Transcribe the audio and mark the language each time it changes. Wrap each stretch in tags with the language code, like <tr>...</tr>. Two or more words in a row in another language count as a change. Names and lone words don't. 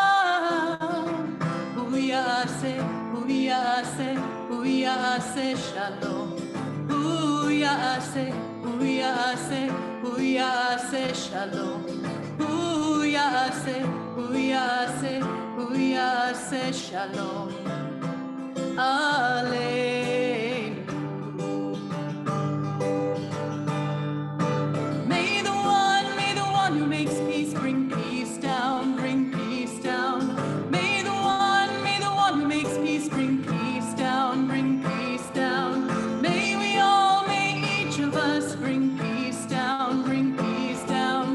<he>ועשה, ועשה, ועשה שלום. ועשה, ועשה, ועשה שלום. ועשה, ועשה, ועשה שלום. Aleinu.</he> <en>May the one who makes peace bring peace down, bring peace down. May the one who makes peace bring peace down, bring peace down. May each of us bring peace down, bring peace down.</en>